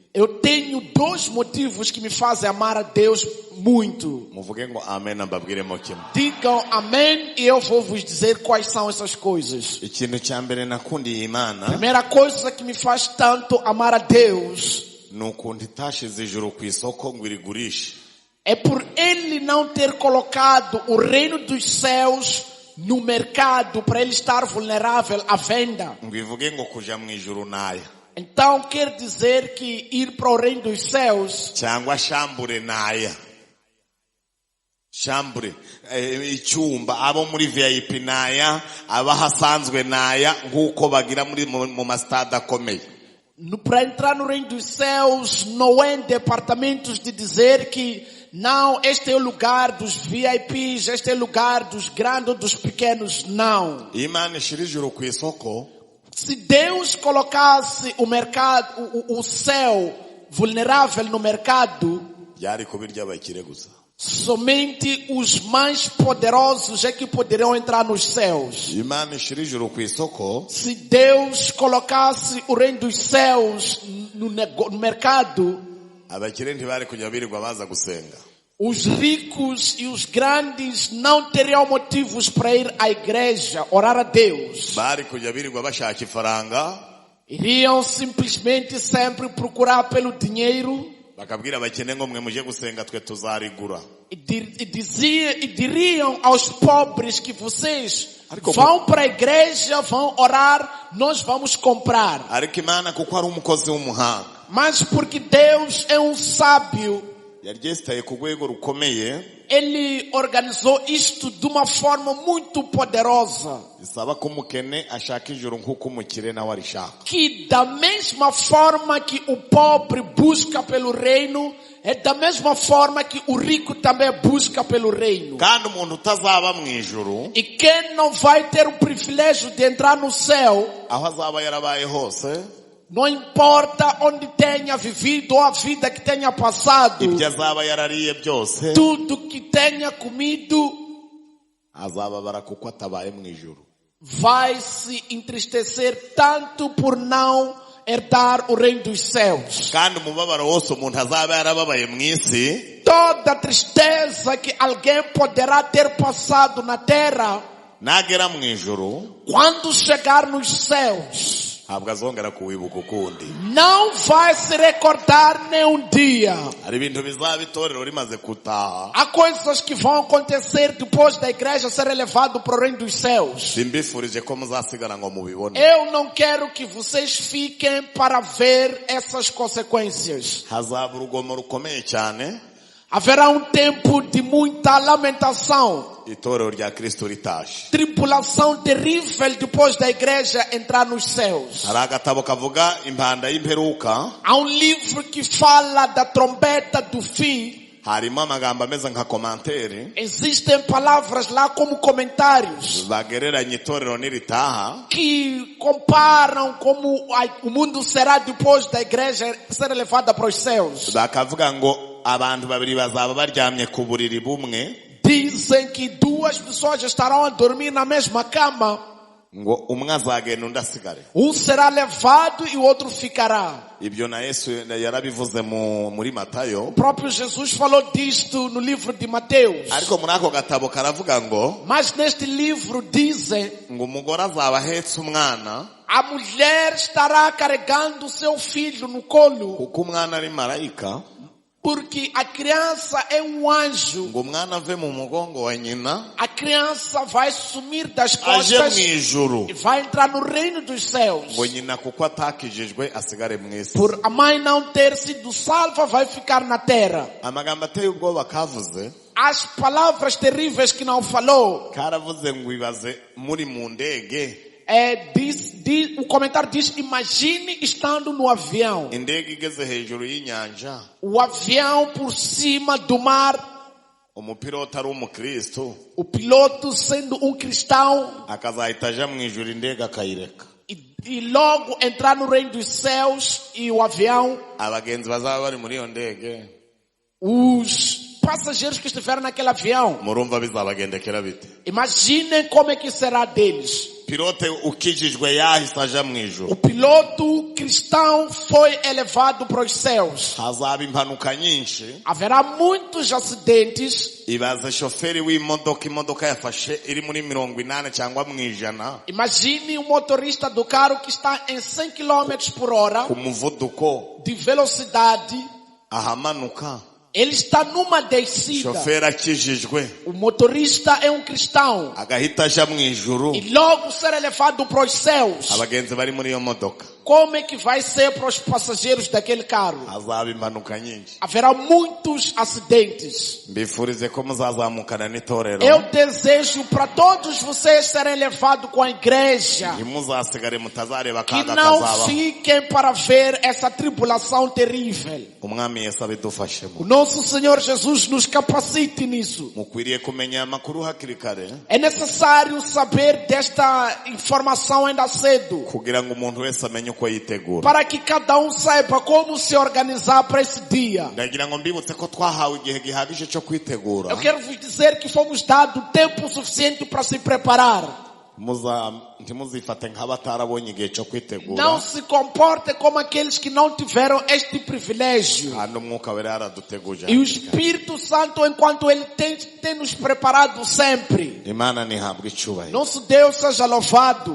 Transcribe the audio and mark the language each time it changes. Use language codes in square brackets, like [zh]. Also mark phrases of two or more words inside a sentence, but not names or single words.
[pt] Eu tenho dois motivos que me fazem amar a Deus muito. [rw] Muvuge ngo amen mbabwiremo kimwe. [pt] Digam amém e eu vou vos dizer quais são essas coisas. [rw] Ikintu cya mbere nakundiye Imana [pt] Primeira coisa que me faz tanto amar a Deus [rw] ni ukuntu itashize ijuru ku isoko ngo irigurishe. [pt] é por Ele não ter colocado o reino dos céus no mercado para ele estar vulnerável à venda. [rw] Ngo ivuge ngo kuja mu ijuru naya [pt] Então quer dizer que ir para o reino dos céus [rw] cyangwa shambure naya. chambre icyumba, abo muri VIP naya, abahasanzwe naya, nk'uko bagira mu mastade akomeye. [pt] Para entrar no reino dos céus, não é em departamentos de dizer que não, este é o lugar dos VIPs, este é o lugar dos grandes ou dos pequenos, não. [rw] Imana ishira ijuru ku isoko, [pt] Se Deus colocasse o mercado, o céu vulnerável no mercado, [rw] yari kubirya abakire gusa. [pt] somente os mais poderosos é que poderiam entrar nos céus. [rw] Imana ishira ijuru ku isoko, [pt] Se Deus colocasse o reino dos céus no mercado, [rw] abakire ntibari kujya birirwa baza gusenga. [pt] os ricos e os grandes não teriam motivos para ir à igreja, orar a Deus. [rw] Bari kujya birirwa bashaka ifaranga, [pt] Iriam simplesmente sempre procurar pelo dinheiro [rw] bakabwira abakene ngo mwe muje gusenga twe tuzarigura. [pt] e diriam aos pobres que vocês vão para a igreja, vão orar, nós vamos comprar. [rw] Ariko Imana kuko ari umukozi w'umuhanga, [pt] Mas porque Deus é um sábio, [rw] yaryestaye ku rwego rukomeye, [pt] Ele organizou isto de uma forma muito poderosa, [rw] bisaba ko umukene ashaka ijuru nk'uko umukire nawe arishaka. [pt] que da mesma forma que o pobre busca pelo reino, é da mesma forma que o rico também busca pelo reino. [rw] Kandi umuntu utazaba mu ijuru, [pt] E quem não vai ter o privilégio de entrar no céu, [rw] aho azaba yarabaye hose, [pt] não importa onde tenha vivido ou a vida que tenha passado, [rw] ibyo azaba yarariye byose, [pt] tudo que tenha comido, [rw] azababara kuko atabaye mu ijuru. [pt] vai se entristecer tanto por não herdar o reino dos céus. [rw] Kandi umubabaro wose umuntu azaba yarababaye mu isi, [pt] Toda tristeza que alguém poderá ter passado na terra, [rw] nagera mu ijuru [pt] quando chegar nos céus, [rw] ntabwo azongera kuwibuka ukundi. [pt] não vai se recordar nem um dia. [rw] Hari ibintu bizaba itorero rimaze gutaha, [pt] Há coisas que vão acontecer depois da igreja ser elevado para o reino dos céus. [rw] simbifurije ko muzasigara ngo mubibone. [pt] Eu não quero que vocês fiquem para ver essas consequências. [rw] Hazaba urugomo rukomeye cyane, [pt] Haverá um tempo de muita lamentação, [rw] itorero rya Kristo ritaje. [pt] tribulação terrível depois da igreja entrar nos céus. [rw] Hari agatabo kavuga impanda y'imperuka, [pt] Há um livro que fala da trombeta do fim. [rw] harimo amagambo ameze nka komantere [pt] Existem palavras lá como comentários [rw] bagereranya itorero niritaha, [pt] que comparam como o mundo será depois da igreja ser elevada para os céus. [rw] bakavuga ngo abantu babiri bazaba baryamye ku buriri bumwe, [pt] Dizem que duas pessoas estarão a dormir na mesma cama. [rw] ngo umwe azagenda undi asigare. [pt] Um será levado e o outro ficará. [rw] Ibyo na Yesu yarabivuze muri Matayo, [pt] O próprio Jesus falou disto no livro de Mateus. [rw] ariko muri ako gatabo karavuga ngo [pt] Mas neste livro dizem, [rw] ngo umugore azaba ahetse umwana, [pt] a mulher estará carregando seu filho no colo, [rw] kuko umwana ari marayika, [pt] porque a criança é um anjo. [rw] ngo umwana ave mu mugongo wa nyina [pt] A criança vai sumir das [rw] aje [pt] costas [rw] mu ijuru, [pt] e vai entrar no reino dos céus. [rw] ngo nyina kuko atakijijwe asigare mu isi. [pt] Por a mãe não ter sido salva, vai ficar na terra. [rw] Amagambo ateye ubwoba kavuze, [pt] As palavras terríveis que não falou, [rw] karavuze ngo ibaze muri mu ndege, [pt] o comentário diz, imagine estando no avião. [rw] indege igeze hejuru y'inyanja, [pt] O avião por cima do mar, [rw] umupilote ari umukristo, [pt] o piloto sendo um cristão, [rw] akazahita aja mu ijuru indege akayireka. [pt] e logo entrar no reino dos céus e o avião, [rw] Abagenzi bazaba bari muri iyo ndege, [pt] os passageiros que estiveram naquele avião, [rw] murumva bizabagendekera bite? [pt] imaginem como é que será deles. [rw] Pilote ukijijwe yahise aja mu ijuru, [pt] O piloto cristão foi elevado para os céus. [rw] hazaba impanuka nyinshi. [pt] Haverá muitos acidentes. [rw] Ibaze shoferi w'imodoka, imodoka yafashe iri muri 80 cyangwa mu ijana, [pt] Imagine um motorista do carro que está em 100 km por hora [rw] ku muvuduko [pt] de velocidade. [rw] ahamanuka, [pt] Ele está numa descida. [rw] shoferi akijijwe [pt] O motorista é um cristão. [rw] agahita aja mu ijuru, [pt] E logo ser elevado para os céus. [rw] abagenzi bari muri iyo modoka [pt] como é que vai ser para os passageiros daquele carro? [rw] hazaba impanuka nyinshi. [pt] Haverá muitos acidentes. [rw] Mbifurize ko muzazamukana n'itorero, [pt] Eu desejo para todos vocês serem levados com a igreja. [rw] ntimuzasigare mutazareba [pt] Que [rw] akaga [pt] não [rw] kazabaho. [pt] fiquem para ver essa tribulação terrível. [rw] Umwami Yesu abidufashemo. [pt] O nosso Senhor Jesus nos capacite nisso. [rw] Mukwiriye kumenya amakuru hakiri kare, [pt] É necessário saber desta informação ainda cedo, [rw] kugira ngo umuntu wese amenye uko yitegura. [pt] para que cada um saiba como se organizar para esse dia. [rw] Ndagira ngo mbibutse ko twahawe igihe gihagije cyo kwitegura. [pt] Eu quero vos dizer que fomos dados tempo suficiente para se preparar. [rw] Ntimuzifate nk'abatarabonye igihe cyo kwitegura, [pt] Não se comporte como aqueles que não tiveram este privilégio. [rw] kandi umwuka wera yaraduteguje. [pt] E o Espírito Santo, enquanto Ele tem nos preparado sempre. [rw] Imana ntihabwe icyubahiro. [pt] Nosso Deus seja louvado.